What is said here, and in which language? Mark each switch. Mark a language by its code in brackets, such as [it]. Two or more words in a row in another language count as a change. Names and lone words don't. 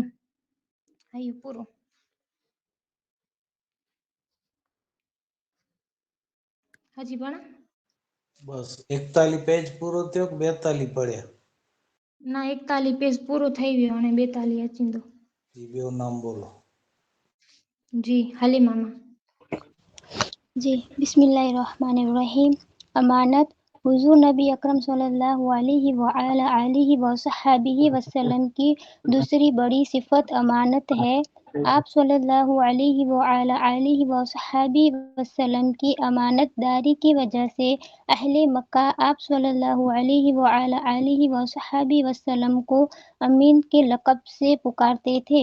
[kfr] پورو ہجی بنا બસ 41 પેજ પૂરો થયો કે 42 પડ્યા؟ ના 41 પેજ પૂરો થઈ ગયો અને 42 અચીંદો। જી બેવ નામ બોલો। [ur] جی حلیمہ [ar] جی بسم اللہ الرحمن الرحیم۔ [ur] امانت حضور نبی اکرم صلی اللہ علیہ وآلہ وصحبہ وسلم کی دوسری بڑی صفت امانت ہے۔ آپ صلی اللہ علیہ وآلہ وصحبہ وسلم کی امانت داری کی وجہ سے اہل مکہ آپ صلی اللہ علیہ وآلہ وصحبہ وسلم کو امین کے لقب سے پکارتے تھے۔